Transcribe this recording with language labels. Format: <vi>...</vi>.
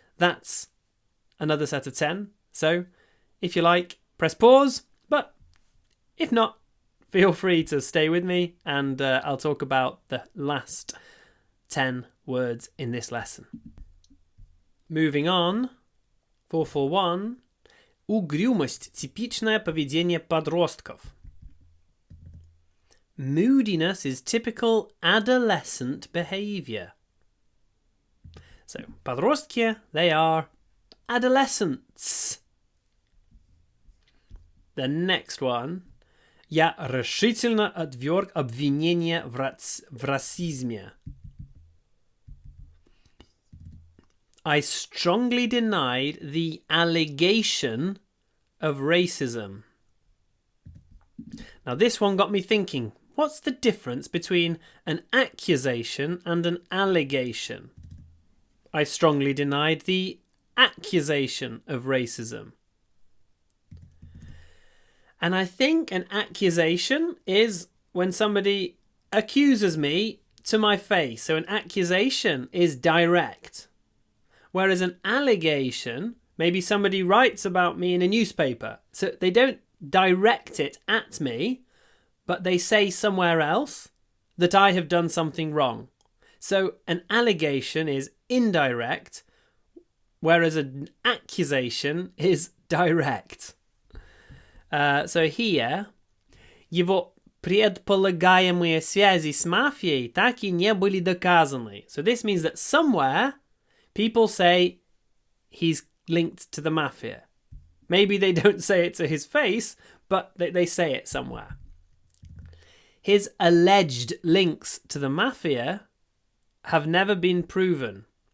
<en>That's another set of 10. So if you like, press pause, but if not, feel free to stay with me and I'll talk about the last 10 words in this lesson. Moving on, 441.</en> <ru>Угрюмость – типичное поведение подростков.</ru> <en>Moodiness is typical adolescent behavior. So, подростки, they are adolescents. The next one.</en> <ru>Я решительно отверг обвинение в расизме.</ru> <en>I strongly denied the allegation of racism. Now this one got me thinking, what's the difference between an accusation and an allegation? I strongly denied the accusation of racism. And I think an accusation is when somebody accuses me to my face. So an accusation is direct. Whereas an allegation, maybe somebody writes about me in a newspaper. So they don't direct it at me, but they say somewhere else that I have done something wrong. So an allegation is indirect, whereas an accusation is direct. So here,</en> <ru>его предполагаемые связи с мафией так и не были доказаны.</ru> <en>So this means that somewhere people say he's linked to the mafia. Maybe they don't say it to his face, but they say it somewhere. His alleged links to the mafia have never been proven.</en>